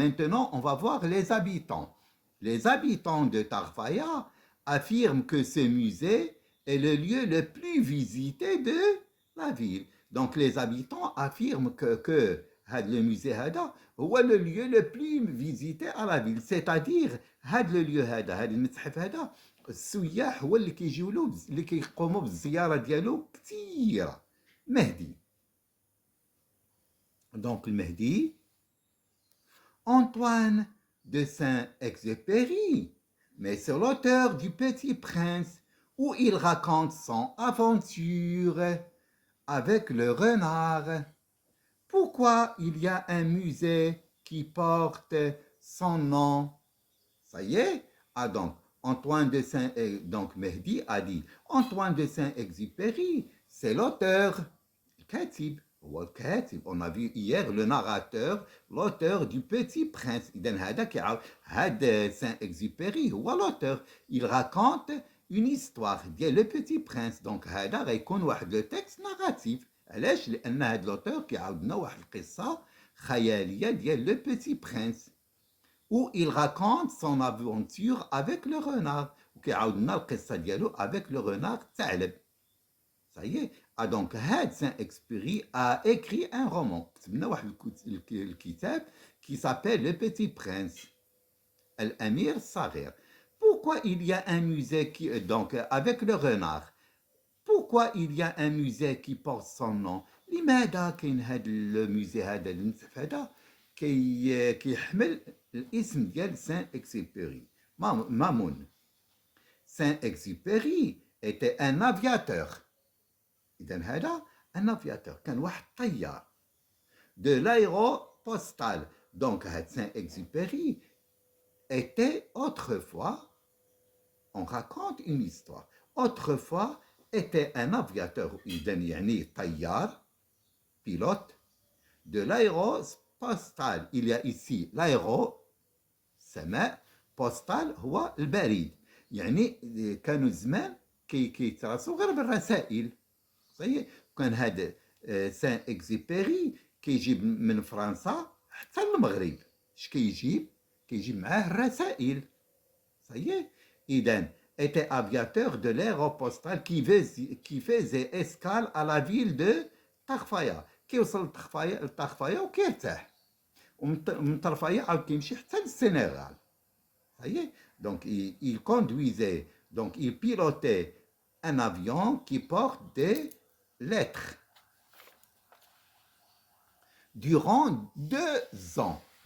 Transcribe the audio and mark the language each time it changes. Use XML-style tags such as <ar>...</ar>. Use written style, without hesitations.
<fr>Maintenant on va voir les habitants. Les habitants de Tarfaya affirment que ce musée est le lieu le plus visité de la ville. Donc les habitants affirment que le musée</fr> <ar>هذا هو</ar> <fr>le lieu le plus visité à la ville. C'est-à-dire</fr> <ar>هذا le lieu هذا المتحف هذا السياح هو اللي كيجيو له اللي كيقوموا بالزياره ديالو كثيره. مهدي.</ar> <fr>Donc المهدي Antoine de Saint-Exupéry, mais c'est l'auteur du Petit Prince où il raconte son aventure avec le renard. Pourquoi il y a un musée qui porte son nom? Ça y est. Donc Antoine de donc Mehdi a dit Antoine de Saint-Exupéry, c'est l'auteur, le katib. On a vu hier le narrateur, l'auteur du Petit Prince.</fr> <ar>هذا Saint-Exupéry هو l'auteur.</ar> <fr>Il raconte une histoire</fr> <ar>ديال</ar> <fr>le Petit Prince. Donc</fr> <ar>هذا غيكون واحد</ar> <fr>le texte narratif.</fr> <ar>علاش؟ لأن هذا</ar> <fr>l'auteur</fr> <ar>كيعاود لنا واحد القصة خيالية ديال</ar> <fr>le Petit Prince où il raconte son aventure avec le renard.</fr> <ar>وكيعاود لنا القصة ديالو</ar> <fr>avec le renard</fr> <ar>ثعلب.</ar> <fr>Ça y est. Donc Saint-Exupéry a écrit un roman. Le kitab qui s'appelle Le Petit Prince. Al-Amir Saghir. Pourquoi il y a un musée donc avec le renard? Pourquoi il y a un musée qui porte son nom?</fr> <ar>لماذا كاين هذا الموزي هذا المتحف هذا كيحمل الاسم ديال Saint-Exupéry. Mamoun.</ar> <fr>Saint-Exupéry était un aviateur.</fr> <ar>إذا هذا</ar> <fr>un aviateur</fr> <ar>كان واحد طيار</ar> <fr>de l'aéropostale. Donc Saint-Exupéry était autrefois, on raconte une histoire, autrefois était un aviateur.</fr> <ar>إذا يعني طيار</ar> <fr>pilote de l'aéropostale. Il y a ici l'aéro سماء postal</fr> <ar>هو البريد. يعني كانوا زمان كيتراسوا غير بالرسائل. كان هذا سان اكزيبيري كيجيب من فرنسا حتى المغرب. اش كيجيب معاه الرسائل.</ar> <fr>إذا était aviateur de l'aéropostale qui faisait escale à la ville de Tarfaya.</fr> <ar>كيوصل لطرفايا وكيرتاح ومن طرفايا عاود كيمشي حتى للسنغال.</ar> <fr>Donc il conduisait, donc il pilotait un avion qui porte des lettres durant 2 ans.</fr>